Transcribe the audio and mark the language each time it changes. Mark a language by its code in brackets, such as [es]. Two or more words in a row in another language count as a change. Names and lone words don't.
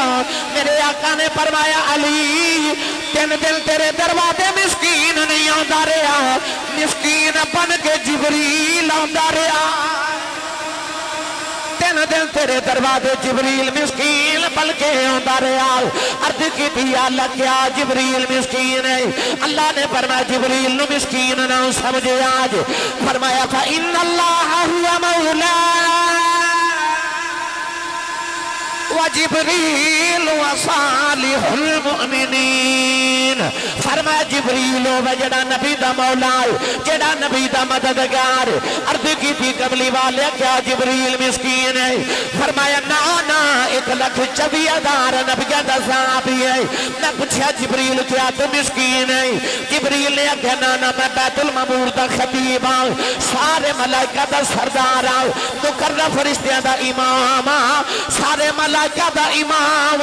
[pa] میرے آقا نے فرمایا علی تن دن تیرے دروازے مسکین نہیں آندا رہیا، مسکین بن کے جبریل آندا رہیا. تن دن تیرے دروازے جبریل مسکین بن کے آندا رہیا. عرض کی اللہ کیا جبریل مسکین ہے? اللہ نے فرمایا جبریل نوں مسکین نہ سمجھے اج. [ar] فرمایا تھا إن الله هو مولاه وجبريل وصالح المؤمنين. [pa] فرمایا جبریل او جیہڑا نبی دا مولا ہے، جیہڑا نبی دا مددگار. عرض کی سی کملی والے کیا جبریل مسکین ہے? فرمایا نہ نہ 1,24,000 نبیاں دا صحابی ہے. میں پچھیا جبریل کیا توں مسکین ہیں؟ جبریل نے آکھیا نہ نہ میں بیت المعمور دا خطیب ہاں، سارے ملائکہ دا سردار ہاں، مکرم فرشتیاں دا امام ہاں، سارے ملائکہ دا امام.